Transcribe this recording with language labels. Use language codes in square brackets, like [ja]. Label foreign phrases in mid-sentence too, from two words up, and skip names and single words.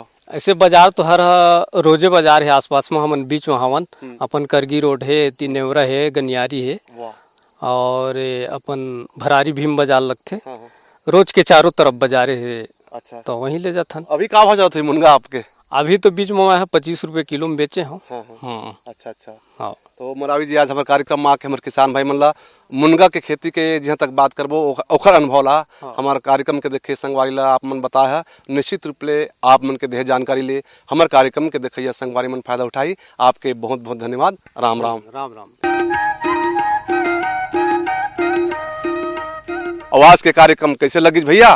[hne] ऐसे बाजार तो हर रोजे बाजार है आसपास में, हमन बीच में हवन अपन करगी रोड है, तिनेवरा है, गनियारी है और अपन भरारी भीम बाजार लगते, रोज के चारों तरफ बाजारे है। अच्छा, तो वहीं ले जाता। अभी का भाव जाता है मुनगा आपके? अभी तो बीच में मैं 25 रुपए किलो में बेचे हूँ। अच्छा, हाँ। तो मरावी जी आज हमारे कार्यक्रम में आके हमारे किसान भाई मन ला मुनगा के खेती के जहाँ तक बात करबो ओखर अनुभव ला हमारे कार्यक्रम के देखे संगवारी ला आप मन बताया, निश्चित रूप ले आप मन के देह जानकारी ले हमारे कार्यक्रम के देखिए संगवारी मन फायदा उठाई। आपके बहुत बहुत धन्यवाद। राम राम। राम राम। आवाज के कार्यक्रम कैसे लगी भैया?